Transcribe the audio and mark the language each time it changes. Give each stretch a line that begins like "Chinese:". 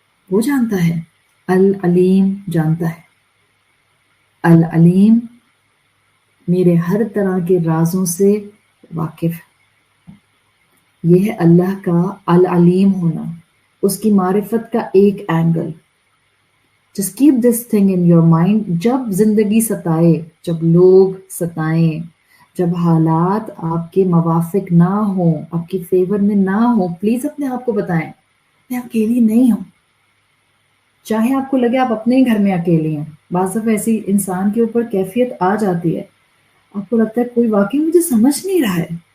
Urdu: وہ جانتا ہے، العلیم جانتا ہے. العلیم میرے ہر طرح کے رازوں سے واقف ہے. یہ ہے اللہ کا العلیم ہونا، اس کی معرفت کا ایک angle.
English: Just keep this thing in your mind.
Urdu: جب زندگی ستائے، جب لوگ ستائیں، جب حالات آپ کے موافق نہ ہوں، آپ کی فیور میں نہ ہوں، پلیز اپنے آپ کو بتائیں میں اکیلی نہیں ہوں. چاہے آپ کو لگے آپ اپنے ہی گھر میں اکیلی ہیں. بعض دفعہ ایسی انسان کے اوپر کیفیت آ جاتی ہے، آپ کو لگتا ہے کوئی واقعی مجھے سمجھ نہیں رہا ہے.